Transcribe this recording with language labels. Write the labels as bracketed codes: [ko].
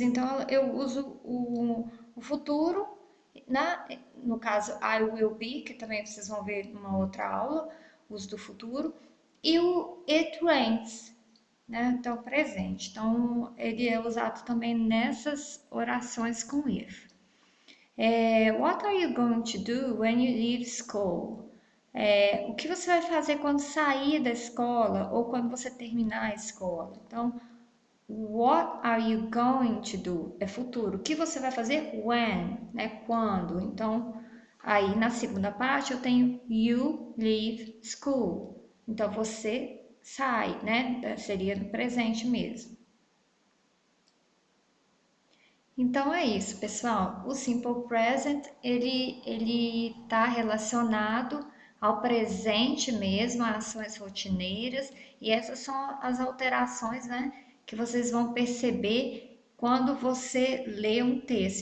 [pt] Então, eu uso o futuro, no caso, [en] I will be, [pt] que também vocês vão ver numa outra aula, uso do futuro, e o [en] it rains, [pt] né? Então, presente. Então, ele é usado também nessas orações com if. [en] What are you going to do when you leave school? [pt] O que você vai fazer quando sair da escola ou quando você terminar a escola? [en] Então, what are you going to do? [pt] É futuro. O que você vai fazer when? Né? Quando? Então, aí na segunda parte eu tenho [en] you leave school. [pt] Então, você sai, né? Seria no presente mesmo. Então é isso, pessoal. O Simple Present, ele está relacionado ao presente mesmo, a ações rotineiras, e essas são as alterações, né, que vocês vão perceber quando você lê um texto.